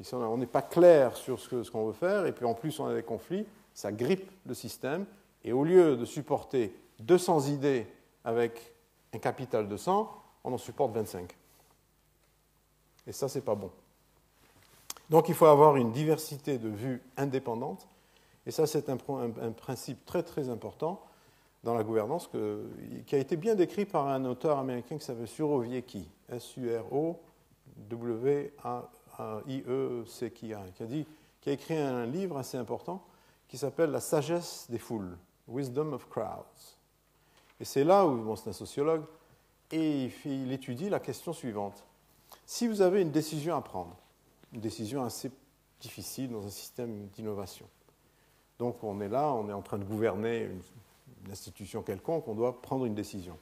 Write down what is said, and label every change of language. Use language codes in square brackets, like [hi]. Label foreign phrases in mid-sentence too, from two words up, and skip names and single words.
[fr] Si on n'est pas clair sur ce qu'on veut faire, et puis en plus on a des conflits, ça grippe le système, et au lieu de supporter 200 idées avec un capital de 100, on en supporte 25. Et ça, c'est pas bon. Donc il faut avoir une diversité de vues indépendantes, et ça, c'est un principe très très important dans la gouvernance qui a été bien décrit par un auteur américain qui s'appelle Surowiecki, S-U-R-O-W-A-I-E-C-K-I, qui a écrit un livre assez important qui s'appelle La sagesse des foules, [en] Wisdom of Crowds. Et c'est là où, bon, c'est un sociologue, et il étudie la question suivante. Si vous avez une décision à prendre, une décision assez difficile dans un système d'innovation, donc on est là, on est en train de gouverner une institution quelconque, on doit prendre une décision.